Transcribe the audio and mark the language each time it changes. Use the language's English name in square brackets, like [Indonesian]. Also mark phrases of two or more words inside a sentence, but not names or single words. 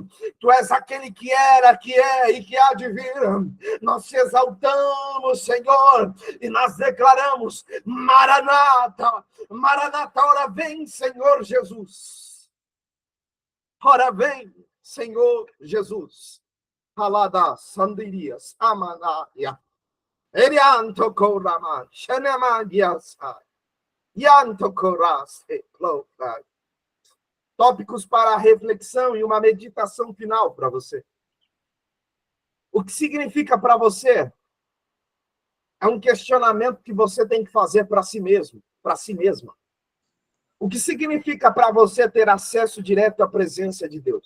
[Portuguese] Tu és aquele que era, que é e que há de vir. Nós te exaltamos, Senhor, e nós declaramos: Maranata, Maranata, ora vem, Senhor Jesus. Ora vem, Senhor Jesus. Halada sandirias, amanaia. Erianto koraman, shenamadiasa. Yanto koraste, clofai. Tópicos para a reflexão e uma meditação final para você. O que significa para você é um questionamento que você tem que fazer para si mesmo, para si mesma. O que significa para você ter acesso direto à presença de Deus?